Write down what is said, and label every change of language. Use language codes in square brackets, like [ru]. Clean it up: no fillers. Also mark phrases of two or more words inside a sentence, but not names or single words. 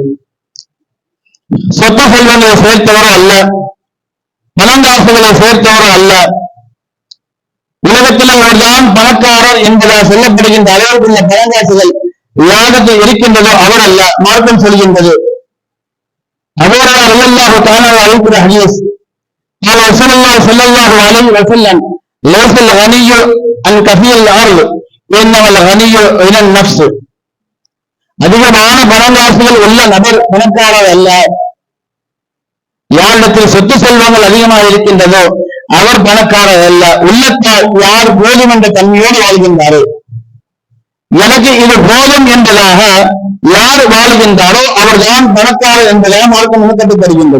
[ta] சொத்து செல்வங்களை சேர்த்தவரோ அல்ல, பணங்காசுகளை சேர்த்தவரோ அல்ல, உலகத்தில் அவர்தான் பணக்காரர் என்பதால் சொல்லப்படுகின்ற அளவுக்குள்ள பணங்காசுகள் யாரிடத்தில் இருக்கின்றதோ அவர் அல்ல. மார்க்கம் சொல்கின்றது. அவர்கள் [ar] الله تعالى [ta] அறிவிக்கிற ஹதீஸ், [ar] قال رسول الله صلى الله عليه وسلم ليس الغني عن كثير الارض انما الغني من النفس. [ta] அதிகமான பணங்காசுகள் உள்ள நபர் பணக்காரர் அல்ல. யாரிடத்தில் சொத்து செல்வங்கள் அதிகமாக இருக்கின்றதோ அவர் பணக்காரர் அல்ல. உள்ளத்தால் யார் போதும் என்ற தன்மையோடு வாழ்கின்றாரோ, எனக்கு இது போதும் என்பதாக யார் வாழ்கின்றாரோ அவர்தான் பணக்காரர் என்பதாக மார்க்கம் நமக்கு தருகின்றது.